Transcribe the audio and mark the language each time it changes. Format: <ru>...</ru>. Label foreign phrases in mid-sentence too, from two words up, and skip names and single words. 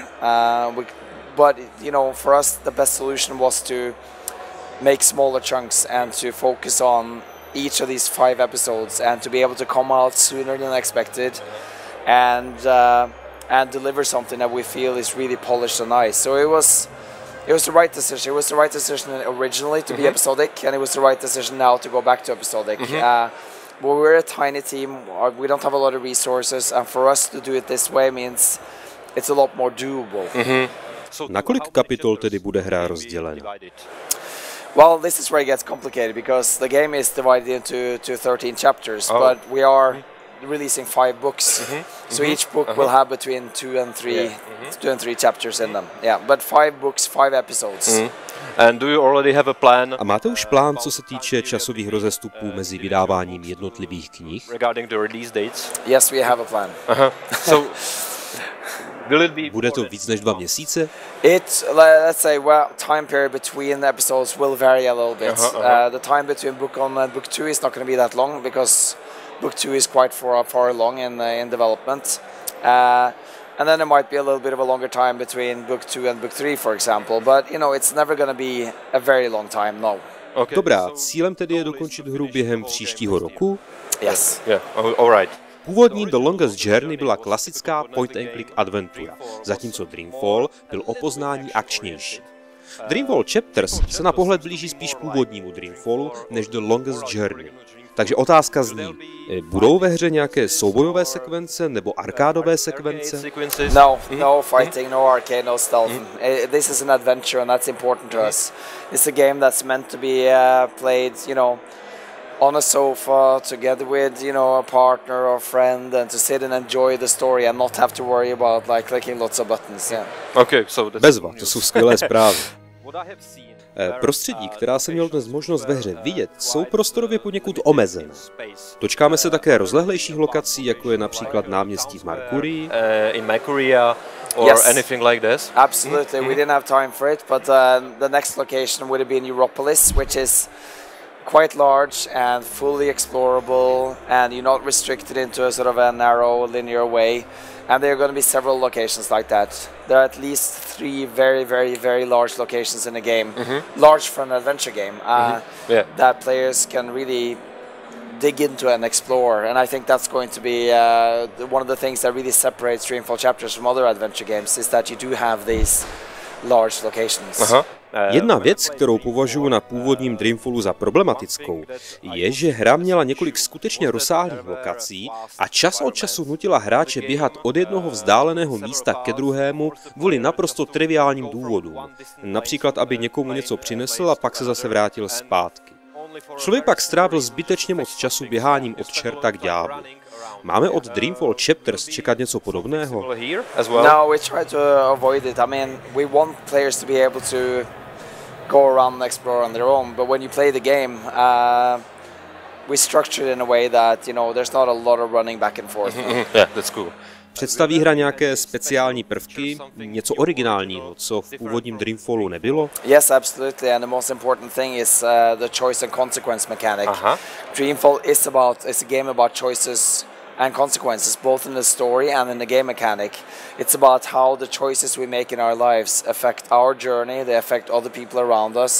<en>But for us, the best solution was to make smaller chunks and to focus on each of these 5 episodes and to be able to come out sooner than expected, and deliver something that we feel is really polished and nice. So it was the right decision. It was the right decision originally to be episodic, and it was the right decision now to go back to episodic. But we're a tiny team. We don't have a lot of resources, and for us to do it this way means it's a lot more doable.</en> <cs>Na kolik kapitol tedy bude hra rozdělena?</cs> <en>Well, this is where it gets complicated because the game is divided into 13 chapters, but we are releasing 5 books. So each book will have between 2 and 3 chapters in them. Yeah, but 5 books, 5 episodes. And do you already have a plan?</en> <cs>A máte už plán, co se týče časových rozestupů mezi vydáváním jednotlivých knih?</cs> <en>Regarding the release dates? Yes, we have a plan. So</en> <cs>bude to víc než 2 měsíce?</cs> <en>Let's say, time period between the episodes will vary a little bit. The time between book 1 and book 2 is not going to be that long because book 2 is quite far along in development. And then there might be a little bit of a longer time between book 2 and book 3, for example. But, it's never going to be a very long time, no. Okay.</en> <cs>Dobrá, cílem tedy je dokončit hru během příštího roku?</cs> <en>Yes. Yeah, all right.</en> <cs>Původní The Longest Journey byla klasická point-and-click adventura, zatímco Dreamfall byl o poznání akčnější. Dreamfall Chapters se na pohled blíží spíš původnímu Dreamfallu než The Longest Journey. Takže otázka zní, budou ve hře nějaké soubojové sekvence nebo arkádové sekvence?</cs> <en>No fighting, no arcade, no stealth. This is an adventure and that's important to us. It's a game that's meant to be played, on a sofa together with, a partner or friend, and to sit and enjoy the story and not have to worry about clicking lots of buttons. Yeah. Okay, so</en> <cs>Bezva, to jsou skvělé zprávy. Prostředí, která jsem měl dnes možnost ve hře vidět, jsou prostorově poněkud omezené. Dočkáme se také rozlehlejších lokací, jako je například náměstí v Mercurii.</cs> <en>Or anything like this? Absolutely. We didn't have time for it, but the next location would have been Europolis, which is quite large and fully explorable, and you're not restricted into a sort of a narrow linear way. And there are going to be several locations like that. There are at least 3 very large locations in the game, large for an adventure game, that players can really dig into and explore. And I think that's going to be one of the things that really separates Dreamfall Chapters from other adventure games, is that you do have these large locations.</en> <cs>Jedna věc, kterou považuji na původním Dreamfallu za problematickou, je, že hra měla několik skutečně rozsáhlých lokací a čas od času nutila hráče běhat od jednoho vzdáleného místa ke druhému kvůli naprosto triviálním důvodům. Například, aby někomu něco přinesl a pak se zase vrátil zpátky. Člověk pak strávil zbytečně moc času běháním od čerta k ďáblu. Máme od Dreamfall Chapters čekat něco podobného?</cs> <en>No, we try to avoid it. I mean, we want players to be able to go around and explore on their own, but when you play the game, we structure it in a way that, you know, there's not a lot of running back and forth. Yeah, that's cool.</en> <cs>Představí hra nějaké speciální prvky, něco originálního, co v původním Dreamfallu nebylo?</cs> <en>Yes, absolutely, and the most important thing is the choice and consequence mechanic. Dreamfall is a game about choices and consequences, both in the story and in the game mechanic. It's about how the choices we make in our lives affect our journey, they affect other people around us.</en>